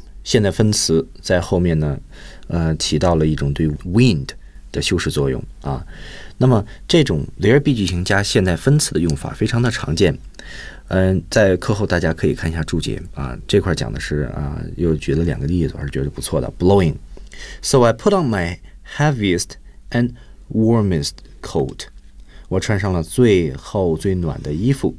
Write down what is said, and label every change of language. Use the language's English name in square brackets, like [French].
[Chinese] 现在分词在后面呢起到了一种对 wind 的修饰作用啊。那么这种 there be 句型加现在分词的用法非常的常见。在课后大家可以看一下注解啊，这块讲的是啊，又举了两个例子，我是觉得不错的 blowing。 [English] So I put on my heaviest and warmest coat. [Chinese] 我穿上了最厚最暖的衣服。